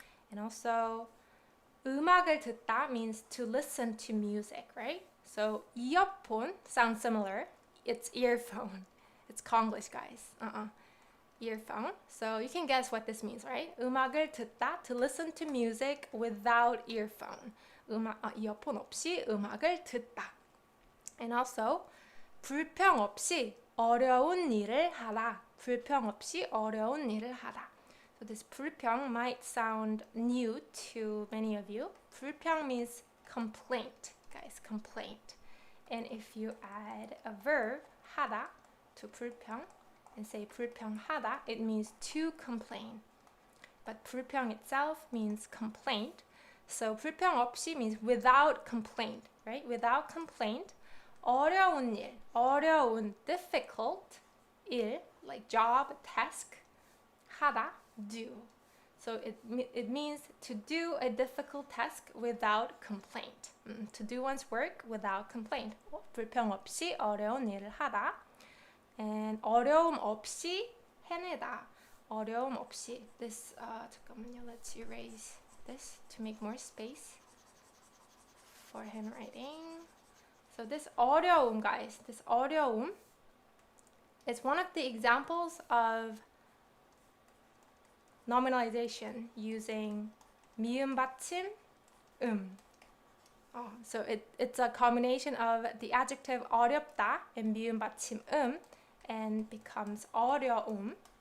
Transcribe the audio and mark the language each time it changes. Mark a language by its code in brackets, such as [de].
[en] And also, 음악을 듣다 means to listen to music, right? So, 이어폰 sounds similar. It's earphone. It's Konglish, guys. Earphone. So you can guess what this means, right? 음악을 듣다, to listen to music without earphone. [ko] 이어폰 없이 음악을 듣다. And also, 불평 없이 어려운 일을 하다. 불평 없이 어려운 일을 하다. [en] So this 불평 might sound new to many of you. 불평 means complaint, guys, complaint. And if you add a verb, 하다, to 불평, and say 불평하다, it means to complain. But 불평 itself means complaint. So 불평 없이 means without complaint, right? Without complaint. 어려운 일, 어려운, difficult, 일, like job, task, 하다, do. So it means to do a difficult task without complaint. To do one's work without complaint. [ko] 불평 없이 어려운 일을 하다. And 어려움 없이 해내다. 어려움 없이. This, 잠깐만요. [en] Let's erase this to make more space for handwriting. So this 어려움, guys, this 어려움, It's one of the examples of nominalization using 미음 받침 So it's a combination of the adjective 어렵다 and 미음 받침 and becomes 어려움.